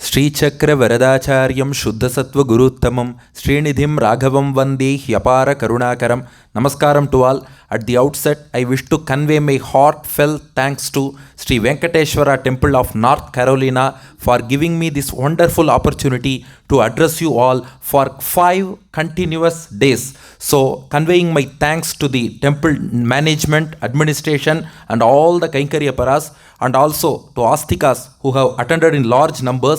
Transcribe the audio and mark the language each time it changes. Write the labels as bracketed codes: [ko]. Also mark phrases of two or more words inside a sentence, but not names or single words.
[sa] ಶ್ರೀಚಕ್ರ ವರದಾಚಾರ್ಯಂ ಶುದ್ಧಸತ್ವ ಗುರುತ್ತಮಂ ಶ್ರೀನಿಧಿಂ ರಾಘವಂ ವಂದೇ ಹ್ಯಪಾರ ಕರುಣಾಕರಂ. [en] Namaskaram to all. At the outset, I wish to convey my heartfelt thanks to Sri Venkateshwara Temple of North Carolina for giving me this wonderful opportunity to address you all for 5 continuous days. So, conveying my thanks to the temple management, administration and all the Kainkariya Paras, and also to Astikas who have attended in large numbers.